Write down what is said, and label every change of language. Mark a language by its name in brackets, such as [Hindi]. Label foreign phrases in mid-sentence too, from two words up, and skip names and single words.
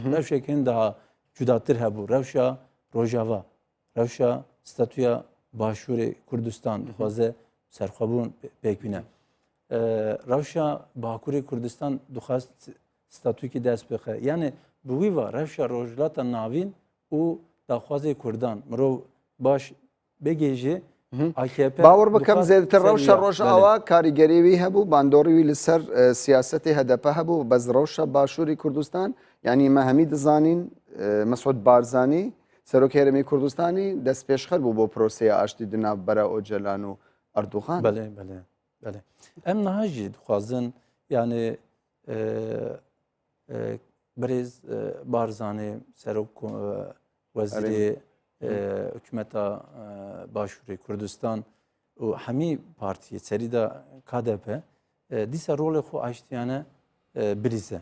[Kurdish] Rewşekên daha cudatir hebû. Rewşa Rojava, rewşa statûya Başûrê Kurdistan dixwaze serxwebûn pêk bîne. Rewşa Bakurê Kurdistan dixwast statûkî dest bixe. Yani bi wî ve rewşa rojhilata navîn û daxwazê Kurdan mirov baş bêgêjî AKP باور بکەم زێدتر ڕەوشە ڕۆژئاوا کاریگەری وی هەبوو باندۆڕی وی لەسەر سیاسەتی هەدەپە هەبوو بەس ڕەوشە باشووری کوردستان یعنی مە هەمی دەزانین مەسعود بارزانی سەرۆکی هەرێمی کوردستانی دەست پێشخەر بوو بۆ پرۆسەیە ئاشتی دناوبەرە ئۆجەلان و ئەردوغان. Belê, belê, belê. Em niha jî dixwazin yani Birêz Barzanî serok wezîrê hikûmeta Başûrê Kurdistan û hemî partiyê serî de KDP dîsa rolê xwe aştiyane birîze.